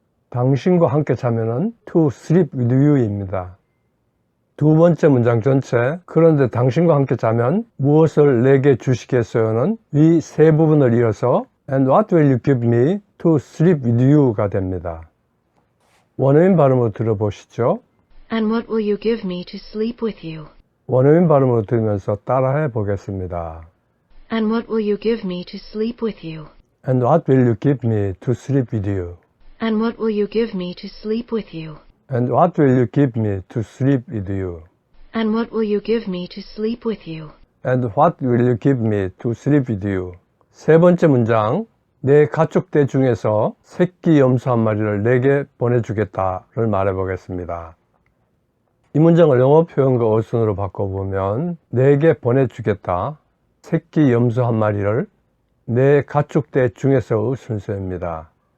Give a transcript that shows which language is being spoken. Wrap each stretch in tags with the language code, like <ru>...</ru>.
<ko>당신과 함께 자면은</ko> <en>to sleep with you</en> <ko>입니다. 두 번째 문장 전체 그런데 당신과 함께 자면 무엇을 내게 주시겠어요는 위 세 부분을 이어서</ko> <en>and what will you give me to sleep with you</en> <ko>가 됩니다. 원어민 발음으로 들어보시죠.</ko> <en>And what will you give me to sleep with you? 원어민 발음으로 들으면서 따라해 보겠습니다. And what will you give me to sleep with you? And what will you give me to sleep with you? And what will you give me to sleep with you? And what will you give me to sleep with you? And what will you give me to sleep with you? And what will you give me to sleep with you?</en> <ko>세 번째 문장, 내 가축대 중에서 새끼 염소 한 마리를 내게 보내주겠다를 말해보겠습니다. 이 문장을 영어 표현과 어순으로 바꿔보면 내게 보내주겠다, 새끼 염소 한 마리를 내 가축대 중에서의 순서입니다.</ko>